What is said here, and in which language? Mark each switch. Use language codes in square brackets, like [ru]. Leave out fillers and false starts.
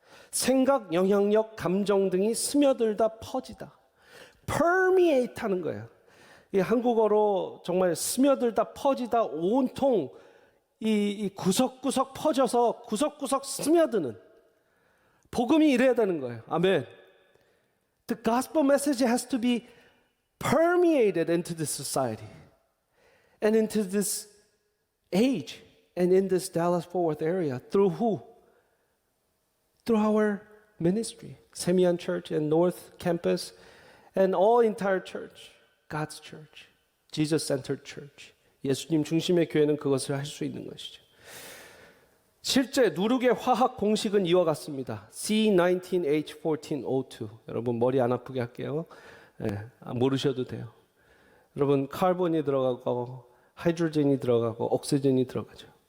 [ko] 생각, 영향력, 감정 등이 스며들다, 퍼지다. permeate 하는 거예요. 이 한국어로 정말 스며들다, 퍼지다, 온통 이 구석구석 퍼져서 구석구석 스며드는 복음이 이래야 되는 거예요. 아멘. [en] The gospel message has to be permeated into this society and into this age and in this Dallas-Fort Worth area. Through who? Through our ministry, Semian Church and North Campus and all entire church, God's church, Jesus-centered church. [ko] 예수님 중심의 교회는 그것을 할 수 있는 것이죠. 실제 누룩의 화학 공식은 이와 같습니다. C19H14O2. 여러분 머리 안 아프게 할게요. 네, 모르셔도 돼요. 여러분 카본이 들어가고 하이드로젠이 들어가고 옥시젠이 들어가죠.